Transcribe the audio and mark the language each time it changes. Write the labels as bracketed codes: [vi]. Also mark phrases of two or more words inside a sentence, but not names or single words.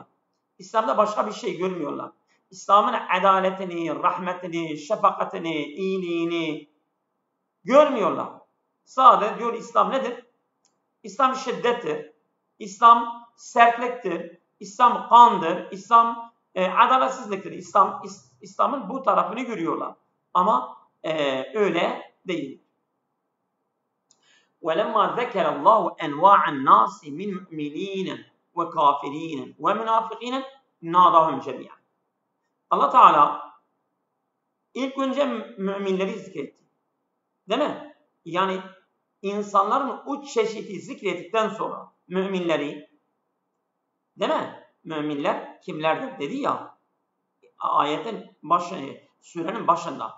[tr] İslam'da başka bir şey görmüyorlar. İslam'ın adaletini, rahmetini, şefakatini, iyiliğini görmüyorlar. Sadece diyor İslam nedir? İslam şiddettir. İslam sertliktir. İslam kandır. İslam adaletsizliktir. İslam'ın bu tarafını görüyorlar. Ama öyle değil. [ar] وَلَمَّا ذَكَرَ اللّٰهُ اَنْوَاعَ النَّاسِ مِنْ مُؤْمِنِينَ وَكَافِرِينَ وَمُنَافِقِينَ نَادَهُمْ جَمِيعًا. [tr] Allah Teala ilk önce müminleri zikretti. Değil mi? Yani insanların uç çeşidi zikrettikten sonra müminleri, değil mi? Müminler kimlerdir dedi ya ayetin başında, surenin başında.